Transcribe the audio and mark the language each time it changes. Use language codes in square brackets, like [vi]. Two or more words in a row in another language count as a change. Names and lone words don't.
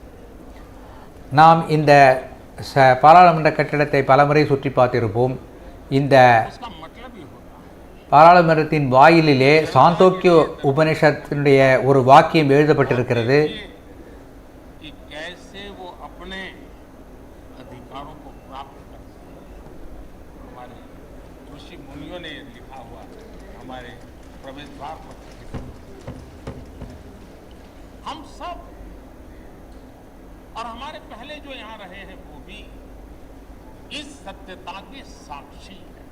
[ta] நாம் இந்த பாராளுமன்ற கட்டிடத்தை பலமுறை சுற்றி பார்த்திருப்போம். இந்த [hi] उसका मतलब ही होता है [ta] பாராளுமன்றத்தின் வாயிலிலே சாந்தோக்கிய உபனிஷத்தினுடைய ஒரு வாக்கியம் எழுதப்பட்டிருக்கிறது. [hi] कि कैसे वो अपने अधिकारों को प्राप्त कर सकते. हमारे ऋषि मुनियों ने लिखा हुआ हमारे प्रवेश द्वार पर. हम सब और हमारे पहले जो यहाँ रहे हैं वो भी इस सत्यता के साक्षी हैं.